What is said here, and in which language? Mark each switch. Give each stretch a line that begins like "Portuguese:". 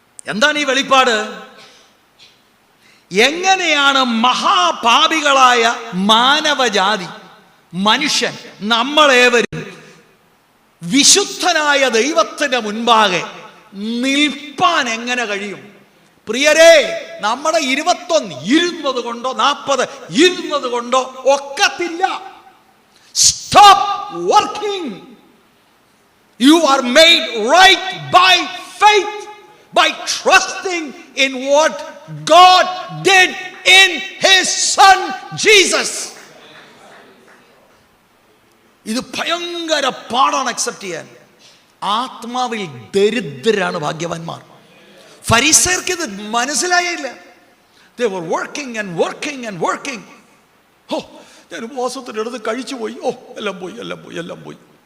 Malayalam: എന്താണ് ഈ വെളിപ്പാട്? എങ്ങനെയാണ് മഹാപാപികളായ മാനവജാതി, മനുഷ്യൻ, നമ്മളേവരും വിശുദ്ധനായ ദൈവത്തിൻ്റെ മുൻപാകെ നിൽപ്പാൻ എങ്ങനെ കഴിയും? പ്രിയരേ, നമ്മുടെ 21 ഇരുന്നത് കൊണ്ടോ 40 ഇരുന്നത് കൊണ്ടോ ഒക്കത്തില്ല.
English: Stop working. You are made right by faith, by trusting in what God did in His Son Jesus.
Malayalam: ഇത് ഭയങ്കര പാടാണ് അക്സെപ്റ്റ് ചെയ്യാൻ. ആത്മാവിൽ ദരിദ്രരാണ് ഭാഗ്യവാന്മാർ. ഫരിസേർക്ക് ഇത് മനസ്സിലായില്ല.
English: They were working and working and working.
Malayalam: ഓ, ഞാൻ ഉപവാസത്തിൻ്റെ അടുത്ത് കഴിച്ചു പോയി, ഓ എല്ലാം പോയി.